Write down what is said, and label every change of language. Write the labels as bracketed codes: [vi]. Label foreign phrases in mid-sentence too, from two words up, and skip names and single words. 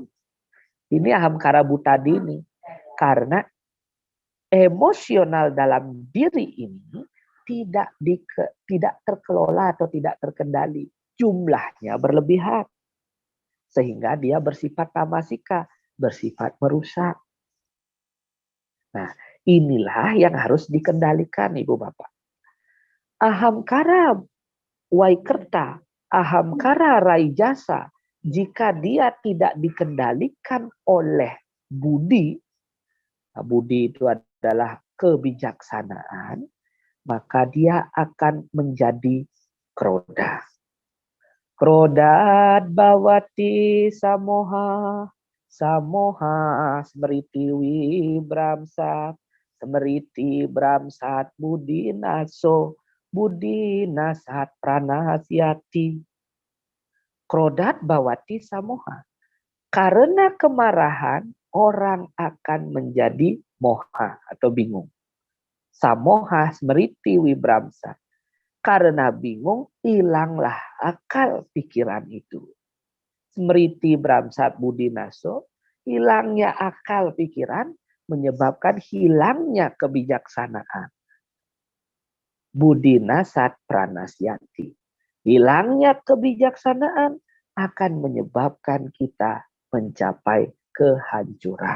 [id] Ini [sa] ahamkara butadi [id] ini. Karena emosional dalam diri ini tidak terkelola atau tidak terkendali. Jumlahnya berlebihan. Sehingga dia bersifat tamasika, bersifat merusak. Nah, inilah yang harus dikendalikan Ibu Bapak. [sa] Ahamkara waikerta, ahamkara raijasa, [id] jika dia tidak dikendalikan oleh budi, budi itu adalah kebijaksanaan, maka dia akan menjadi kroda. [sa] Krodat bawati samoha, samoha smriti wibramsat, smriti bramsat budi naso, budi nasat pranasyati. Krodat bawati samoha. [id] Karena kemarahan, orang akan menjadi moha atau bingung. [sa] Samoha smriti wibramsa. [id] Karena bingung, hilanglah akal pikiran itu. [sa] Smriti bramsat budinaso, [id] hilangnya akal pikiran menyebabkan hilangnya kebijaksanaan. [sa] Budinasat pranasyati. [id] Hilangnya kebijaksanaan akan menyebabkan kita mencapai kehancuran.